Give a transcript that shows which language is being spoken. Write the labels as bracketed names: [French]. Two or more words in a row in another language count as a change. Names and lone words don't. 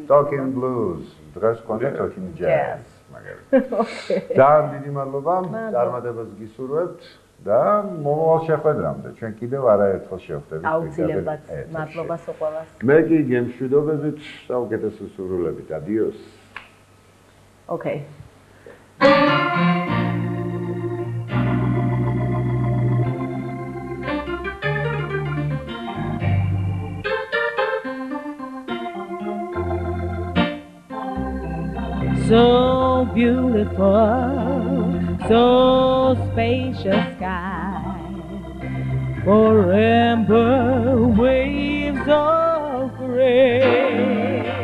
[English] Talking blues, [Georgian] დღეს ყავდა [English] talking jazz, [Georgian] მაგალითად. ძალიან დიდი მადლობა, წარმატებას გისურვებთ. და მომავალ შეხვედრამდე ჩვენ კიდევ არაერთხელ შევხვდებით. აუცილებლად მადლობა ყველას. მე კი გემშვიდობებით, საუკეთესო სურვილებით. Adios. [English] Okay. So beautiful, so spacious sky, for amber waves of gray,